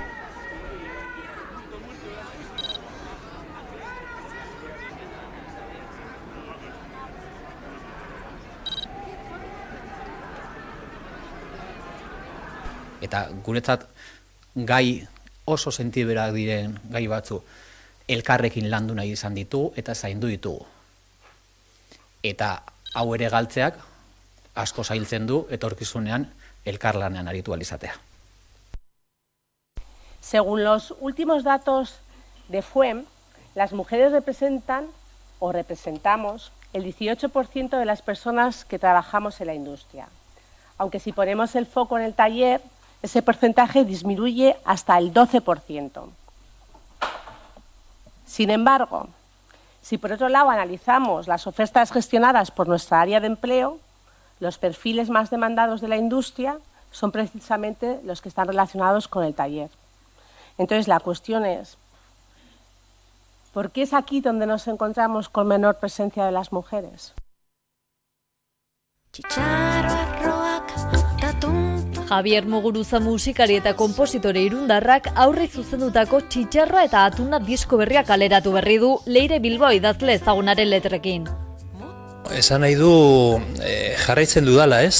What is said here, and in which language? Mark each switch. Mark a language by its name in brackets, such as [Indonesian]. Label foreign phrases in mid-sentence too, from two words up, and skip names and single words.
[Basque] Eta guretzat gai oso sentiberak diren gai batzu elkarrekin landu nahi izan ditugu eta zaindu ditugu. Eta hau ere galtzeak asko zailtzen du etorkizunean elkarlanean aritu alizatea. [Spanish] Según los últimos datos de FUEM, las mujeres representan o representamos el 18% de las personas que trabajamos en la industria. Aunque si ponemos el foco en el taller, ese porcentaje disminuye hasta el 12%. Sin embargo, si por otro lado analizamos las ofertas gestionadas por nuestra área de empleo, los perfiles más demandados de la industria son precisamente los que están relacionados con el taller. Entonces la cuestión es, ¿por qué es aquí donde nos encontramos con menor presencia de las mujeres? [Basque] Javier Muguruza musikari eta konpositore irundarrak aurre zuzendutako Txitxarra eta Atuna disko berria kaleratu berri du Leire Bilbao idazle ezagunaren letrekin. Esan nahi du jarraitzen dudala, ez?